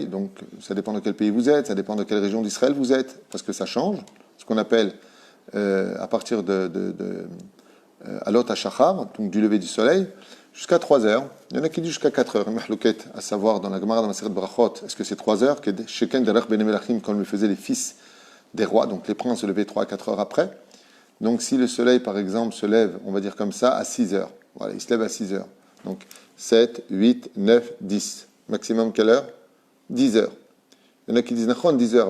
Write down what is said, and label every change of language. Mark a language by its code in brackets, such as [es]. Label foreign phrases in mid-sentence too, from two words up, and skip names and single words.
[fr] Donc, ça dépend de quel pays vous êtes, ça dépend de quelle région d'Israël vous êtes, parce que ça change. Ce qu'on appelle, à partir de [he] עלות השחר, [fr] donc du lever du soleil, jusqu'à 3 heures. Il y en a qui disent jusqu'à 4 heures. Mahlouket, à savoir, dans la Gemara, dans la série de Brachot, est-ce que c'est 3 heures? [he] שכן דרך בני מלכים, [fr] comme le faisaient les fils des rois, donc les princes se levaient 3 à 4 heures après. Donc si le soleil, par exemple, se lève, on va dire comme ça, à 6 heures. Voilà, il se lève à 6 heures. Donc 7, 8, 9, 10. Maximum quelle heure? 10 heures. Il y en a qui disent, 10 heures.